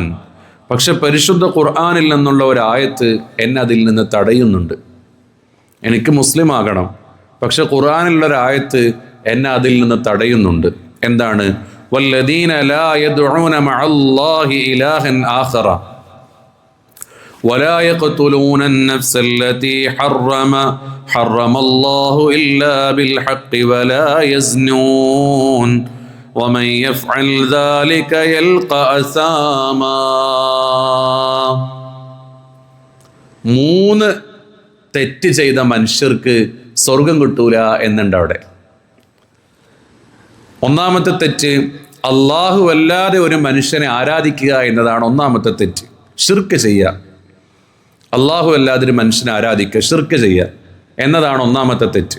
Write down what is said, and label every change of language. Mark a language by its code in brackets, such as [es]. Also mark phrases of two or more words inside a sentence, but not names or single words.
[ml] പക്ഷെ പരിശുദ്ധ ഖുർആനിൽ നിന്നുള്ള ഒരു ആയത്ത് എന്നെ അതിൽ നിന്ന് തടയുന്നുണ്ട്. എനിക്ക് മുസ്ലിം ആകണം, പക്ഷെ ഖുർആനിലുള്ള ഒരു ആയത്ത് എന്നെ അതിൽ നിന്ന് തടയുന്നുണ്ട്. [ar] എന്താണ്? والذين لا يدعون مع الله إلها آخر ولا يقتلون النفس التي حرم الله إلا بالحق ولا يزنون ومن يفعل ذلك يلقى أثاما. [ml] 3 തെറ്റ് ചെയ്ത മനുഷ്യർക്ക് സ്വർഗം കിട്ടൂല എന്നുണ്ട് അവിടെ. ഒന്നാമത്തെ തെറ്റ്, അള്ളാഹു അല്ലാതെ ഒരു മനുഷ്യനെ ആരാധിക്കുക എന്നതാണ് ഒന്നാമത്തെ തെറ്റ്. ഷിർക്ക് ചെയ്യുക, അള്ളാഹു അല്ലാതെ ഒരു മനുഷ്യനെ ആരാധിക്കുക, ഷിർക്ക് ചെയ്യുക എന്നതാണ് ഒന്നാമത്തെ തെറ്റ്.